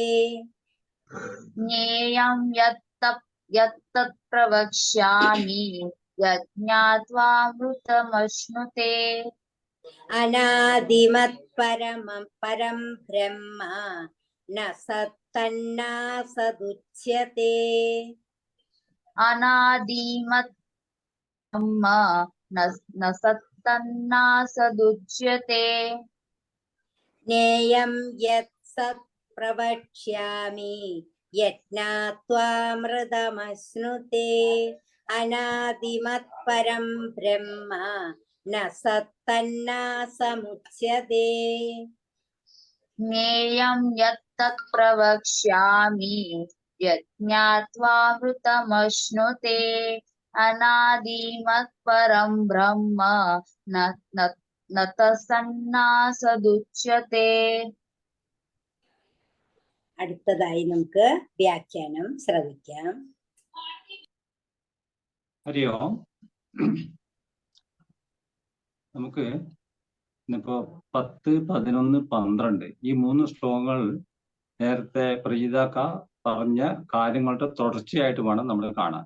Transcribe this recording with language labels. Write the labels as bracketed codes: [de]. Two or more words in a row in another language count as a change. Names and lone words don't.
[sa] ജ്ഞേയം യത്തത് പ്രവക്ഷ്യാമി യജ്ഞാത്വാമൃതമശ്നുതേ. അനാദിമത് പരം ബ്രഹ്മ ന സത്തന്നാസദുച്യത്തെ. അനാദിമത് ബ്രഹ്മ ന यत्तन्नासदुच्यते ज्ञेयं यत् सत् प्रवक्ष्यामि यज्ञात्वामृतमश्नुते अनादिमत्परं ब्रह्म न सत्तन्नासमुच्यते ज्ञेयं यत्तत् प्रवक्ष्यामि यज्ञात्वामृतमश्नुते अनादिमत्परं ब्रह्म न तत्सन्नासदुच्यते [ml] അടുത്തതായി നമുക്ക് വ്യാഖ്യാനം ശ്രവിക്കാം. [sa] ഹരി ഓം. [ml] നമുക്ക് ഇന്നിപ്പോ 10, 11, 12 ഈ 3 ശ്ലോകങ്ങൾ നേരത്തെ പ്രജിതാക്ക പറഞ്ഞ കാര്യങ്ങളുടെ തുടർച്ചയായിട്ട് വേണം നമ്മൾ കാണാൻ.